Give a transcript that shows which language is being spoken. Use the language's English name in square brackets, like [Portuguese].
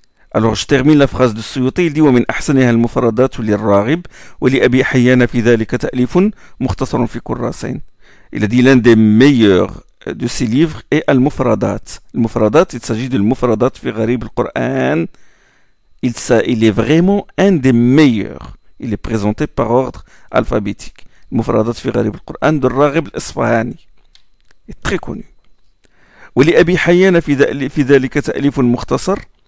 [French] Alors je termine la phrase de Suyuti, il dit [Arabic] ومن أحسنها المفردات للراغب ولأبي حيان في ذلك تأليف مختصر في كراسين. [French] Il a dit l'un des meilleurs de ces livres est Al-Mufradat. Al-Mufradat, il s'agit de Al-Mufradat fi Gharib al-Qur'an. Il est vraiment un des meilleurs. Il est présenté par ordre alphabétique. Al-Mufradat fi Gharib al-Qur'an de Raghib al-Isfahani. Il est très connu. [Arabic] ولأبي حيان في ذلك تأليف مختصر.